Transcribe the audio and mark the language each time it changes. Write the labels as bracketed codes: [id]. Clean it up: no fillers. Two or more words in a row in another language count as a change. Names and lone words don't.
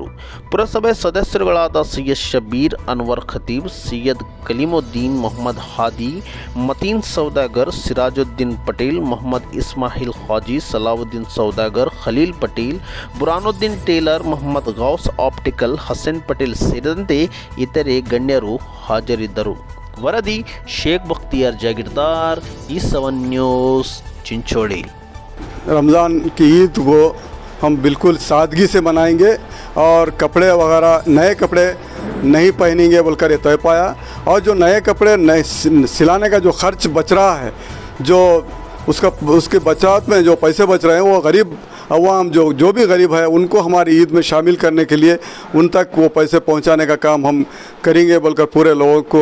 [kn] ಪುರಸಭೆ ಸದಸ್ಯರುಗಳಾದ ಸೈಯದ್ ಶಬೀರ್, ಅನ್ವರ್ ಖತೀಬ್, ಸೈಯದ್ ಕಲೀಮುದ್ದೀನ್, ಮೊಹಮ್ಮದ್ ಹಾದಿ, ಮತೀನ್ ಸೌದಾಗರ್, ಸಿರಾಜುದ್ದೀನ್ ಪಟೇಲ್, ಮೊಹಮ್ಮದ್ ಇಸ್ಮಾಯಿಲ್ ಹಾಜಿ, ಸಲಾವುದ್ದೀನ್ ಸೌದಾಗರ್, ಖಲೀಲ್ ಪಟೇಲ್, ಬುರಾನುದ್ದೀನ್ ಟೇಲರ್, ಮೊಹಮ್ಮದ್ ಗೌಸ್ ಆಪ್ಟಿಕಲ್, ಹಸನ್ ಪಟೇಲ್ ಸೇರಿದಂತೆ ಇತರೆ ಗಣ್ಯರು ಹಾಜರಿದ್ದರು. ವರದಿ ಶೇಖ್ ಬಖ್ತಿಯಾರ್ ಜಾಗೀರ್ದಾರ್, E7 ನ್ಯೂಸ್, चिंचोली। [hi] रमज़ान की ईद को हम बिल्कुल सादगी से मनाएंगे और कपड़े वगैरह नए कपड़े नहीं पहनेंगे बोलकर ये तय पाया। और जो नए कपड़े नए सिलाने का जो खर्च बच रहा है, जो उसके बचत में जो पैसे बच रहे हैं वो गरीब अवाम जो भी गरीब है उनको हमारी ईद में शामिल करने के लिए उन तक वो पैसे पहुंचाने का काम हम करेंगे बोलकर पूरे लोगों को।